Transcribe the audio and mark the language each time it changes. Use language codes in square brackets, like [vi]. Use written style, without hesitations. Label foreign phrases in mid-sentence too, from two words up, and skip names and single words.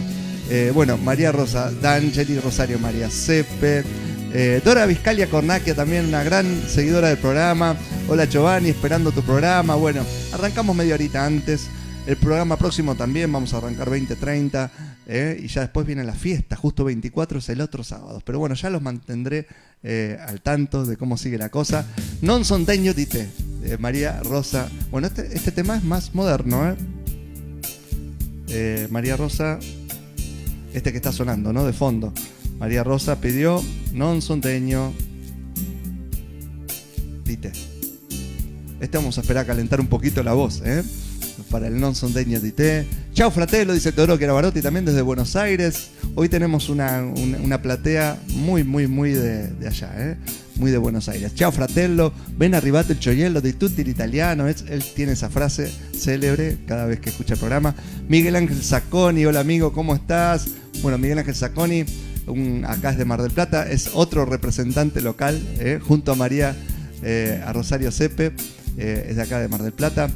[es] Bueno, María Rosa D'Angeli, Rosario María Sepe, Dora Vizcalia Cornacchia, también una gran seguidora del programa. Hola Giovanni, esperando tu programa. Bueno, arrancamos media horita antes. El programa próximo también vamos a arrancar 20:30, y ya después viene la fiesta, justo 24 es el otro sábado. Pero bueno, ya los mantendré al tanto de cómo sigue la cosa. Non son degno di te, María Rosa. Bueno, este tema es más moderno, María Rosa, este que está sonando, ¿no? De fondo. María Rosa pidió Non son degno di te. Vamos a esperar a calentar un poquito la voz, para el Non son degno di te. [it] Ciao fratello, [es] dice Teodoro Chiarabarotti también desde Buenos Aires. Hoy tenemos una platea muy de allá, muy de Buenos Aires. [it] Ciao fratello, ven arrivate il gioiello di tutti l'italiano. [es] Él tiene esa frase célebre cada vez que escucha el programa. Miguel Ángel Sacconi, hola amigo, ¿cómo estás? Bueno, Miguel Ángel Sacconi, acá es de Mar del Plata, es otro representante local, junto a María, a Rosario Sepe, es de acá de Mar del Plata.